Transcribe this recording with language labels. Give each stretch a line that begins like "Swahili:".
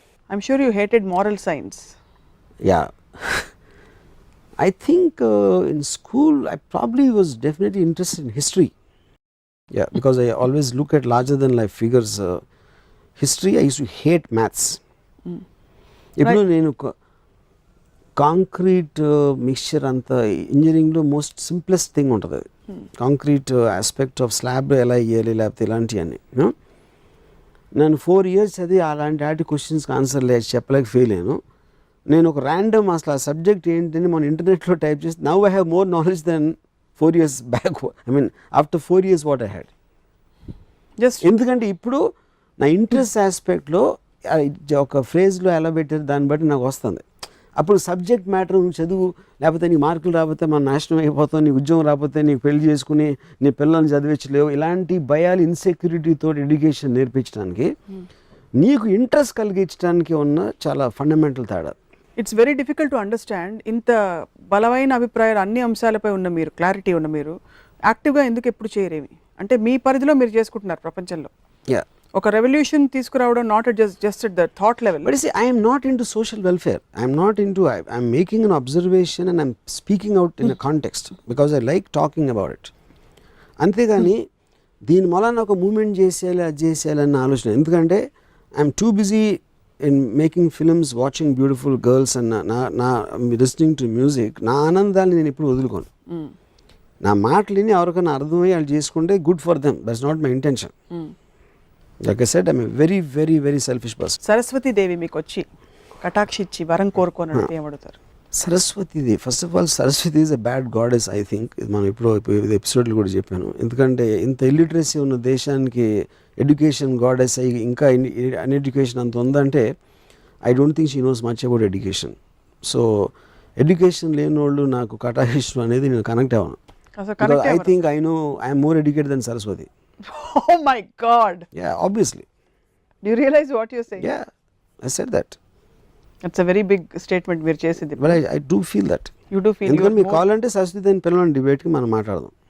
English: I'm sure you hated moral science. yeah. I think in school I probably was definitely interested in history. Yeah, because I always look at larger than life figures. History, I used to hate maths.
Telugu: ఇప్పుడు నేను concrete mixture అంతా ఇంజనీరింగ్లో most simplest thing ఉంటుంది అది. Concrete aspect of slab ఎలా వేయాలి లేకపోతే ఇలాంటివన్నీ. నేను 4 years చదివి అలాంటి వాటి క్వశ్చన్స్కి ఆన్సర్ చెప్పలేక ఫెయిల్ అయ్యాను. నేను ఒక ర్యాండమ్ అసలు ఆ సబ్జెక్ట్ ఏంటని మన ఇంటర్నెట్లో టైప్ చేసి
English: now I have more knowledge than
Telugu: 4 years back. I mean after 4 years what I had. Just ఎందుకంటే ఇప్పుడు నా ఇంట్రెస్ట్ ఆస్పెక్ట్లో ఒక ఫ్రేజ్లో ఎలా పెట్టారు దాన్ని బట్టి నాకు వస్తుంది. అప్పుడు సబ్జెక్ట్ మ్యాటర్ నువ్వు చదువు, లేకపోతే నీ మార్కులు రాకపోతే మన నాశనం అయిపోతావు, నీ ఉద్యోగం రాకపోతే నీకు పెళ్లి చేసుకుని నీ పిల్లల్ని చదివించలేవు, ఇలాంటి భయాలు ఇన్సెక్యూరిటీతో ఎడ్యుకేషన్ నేర్పించడానికి నీకు ఇంట్రెస్ట్ కలిగించడానికి ఉన్న చాలా ఫండమెంటల్ తేడా.
English: It's very difficult to understand.
Telugu: ఇంత బలమైన అభిప్రాయాలు అన్ని అంశాలపై ఉన్న మీరు, క్లారిటీ ఉన్న మీరు యాక్టివ్గా ఎందుకు ఎప్పుడు చేయరేమి? అంటే మీ పరిధిలో మీరు చేసుకుంటున్నారు ప్రపంచంలో. యా,
English: ఒక రెవల్యూషన్ తీసుకురావడం not just at the thought level. but you see, I am not into social welfare. I am not into, I am making an observation and I am speaking out in a context because I like talking about it.
Telugu: అంతేగాని దీని మూలాన ఒక moment చేసేయాలి అది చేసేయాలి అన్న ఆలోచన.
English: ఎందుకంటే I'm too busy in making films, watching beautiful girls and నా listening to music.
Telugu: నా ఆనందాన్ని నేను ఎప్పుడు వదులుకోను. నా మాటలని ఎవరికైనా అర్థమయ్యి వాళ్ళు చేసుకుంటే
English: Good for them. That's not my intention. Like I said, I'm a very, very, very selfish person.
Telugu: Saraswati దేవి మీకు వచ్చి కటాక్షిచ్చి వరం కోరుకోని అంటే ఏమడుగుతారు?
English: సరస్వతిది, first of all Saraswati is a bad goddess. I think
Telugu: ఇది మనం ఇప్పుడు ఎపిసోడ్లు కూడా చెప్పాను. ఎందుకంటే ఇంత ఇల్లిటరసీ ఉన్న దేశానికి ఎడ్యుకేషన్ గాడెస్ అయ్యి ఇంకా అన్ఎడ్యుకేషన్ అంత ఉందంటే
English: I don't think she knows much about education.
Telugu: So education లేని వాళ్ళు నాకు కటాక్షించడం అనేది నేను కనెక్ట్ అవ్వను.
English: I think I know I'm more educated than Saraswati. Oh my God! Yeah, obviously. Do you realize what you're saying? Yeah, I said that. It's a very big statement
Telugu: మీరు చేసింది.
English: But I do feel that. You do feel.
Telugu: ఎందుకంటే మీకు కావాలంటే సరస్వతి అని పిల్లలని డిబేట్కి మనం మాట్లాడదాం.